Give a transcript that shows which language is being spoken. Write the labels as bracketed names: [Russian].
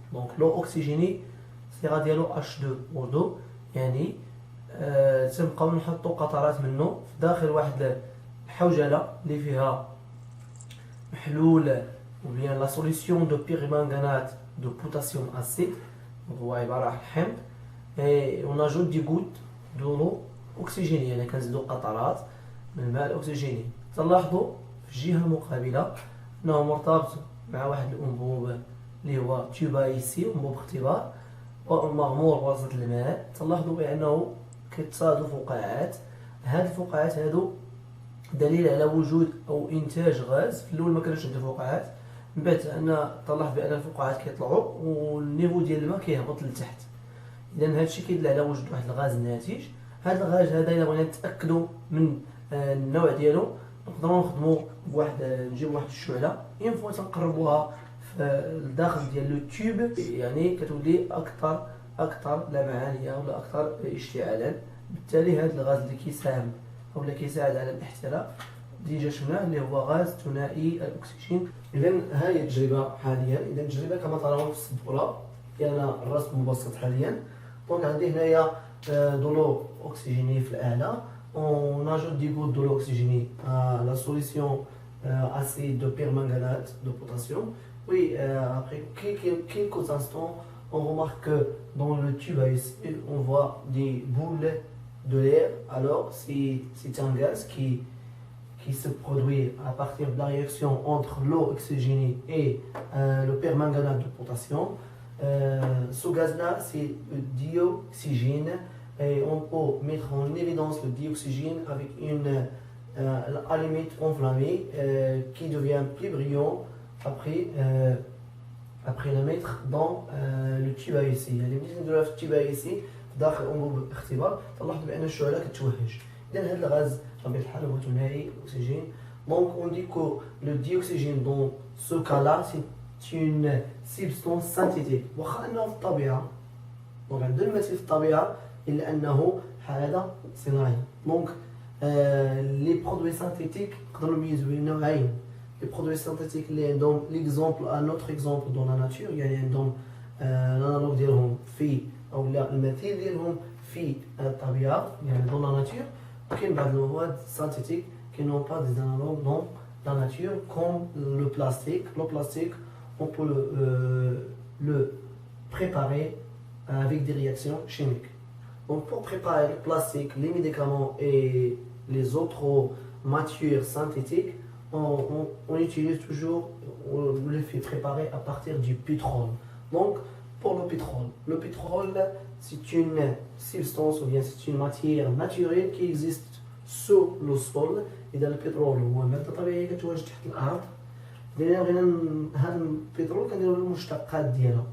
[French] Donc l'eau oxygénée [Arabic] الصيغة ديالو H2O2، يعني تنبقاو نحطو قطرات منه في داخل واحد الحوجلة اللي فيها محلول [French] ou bien la solution de permanganate de potassium acide، [Arabic] هو عبارة عن حمض. [French] et on ajoute des gouttes de l'eau oxygénée، [Arabic] يعني كنزيدو قطرات من الماء الأكسجيني. تلاحظوا في الجهة المقابلة أنه مرتبط مع واحد الأنبوب اللي هو تيوبايسي، أنبوب اختبار مغمور بوسط الماء. تلاحظوا بأنه كيتصادوا فقاعات. هاد الفقاعات هادو دليل على وجود أو إنتاج غاز. في الأول ما كانوش عندنا فقاعات، من بعد أنا طلعت بأن الفقاعات كيطلعوا والنيفو ديال الماء كيهبط لتحت. إذا هادشي كيدل على وجود واحد الغاز ناتج. هاد الغاز هذا إلا بغينا نتأكدوا من النوع ديالو نقدروا نخدموا بواحد نجيب واحد الشعله اون فوا تنقربوها في الداخل ديال لو تيوب، يعني كتولي اكثر لمعانيه ولا اكثر اشتعالا. بالتالي هذا الغاز اللي كيساهم أو اللي كيساعد على الاحتراق ديجا شفناه اللي هو غاز ثنائي الأكسجين. إذا هذه التجربة حاليا، إذا التجربة كما ترون في السبورة ديالنا الرسم مبسط حاليا. دونك عندي هنايا دولو أكسجيني في الأعلى، [French] on ajoute des gouttes de l'eau oxygénée à la solution acide de permanganate de potassium. Oui, après quelques instants, on remarque que dans le tube à essai, on voit des boules de l'air. Alors, c'est un gaz qui se produit à partir de la réaction entre l'eau oxygénée et le permanganate de potassium. Ce gaz-là, c'est le dioxygène. Et on peut mettre en évidence le dioxygène avec une allumette enflammée qui devient plus brillant après le mettre dans le tube à essai. [Arabic] يعني ملي نديروها في التيب à essai داخل انبوب الاختبار تلاحظوا بان الشعله كتوهج. اذا هذا الغاز بطبيعه الحال هو ثنائي اكسجين. [French] Donc on dit que le dioxygène dans ce cas-là c'est une substance synthétique. [Arabic] واخا انه في الطبيعه دونك عندنا المثيل في الطبيعه إلا أنه حالة صناعية. دونك لي برودوي سانتيتيك نقدروا نميزوا بين نوعين. لي برودوي سانتيتيك اللي عندهم ليكزومبل ان اوتر اكزومبل دون لا ناتور، يعني عندهم الانالوج ديالهم في او لا المثيل ديالهم في الطبيعة يعني دون لا ناتور. وكاين بعض المواد سانتيتيك [French] qui n'ont pas des analogues dans la nature comme le plastique. Le plastique on peut le préparer avec des réactions chimiques. Donc pour préparer le plastique, les médicaments et les autres matières synthétiques, on utilise toujours, on les fait préparer à partir du pétrole. Donc pour le pétrole c'est une substance ou bien c'est une matière naturelle qui existe sous le sol. [Arabic] إذا البترول هو مادة طبيعية كتواجد تحت الأرض. إذا بغينا هذا البترول كنديرو المشتقات ديالو.